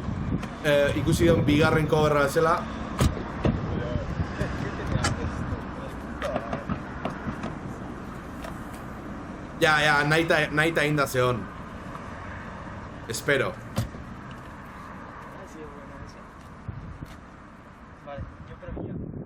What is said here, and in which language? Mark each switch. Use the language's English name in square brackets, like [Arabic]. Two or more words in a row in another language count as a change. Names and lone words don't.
[Basque] Ikusi duen bigarren coverra bezala. Ja, nahita inda zeon. Espero. [Spanish] Vale, yo creo que ya.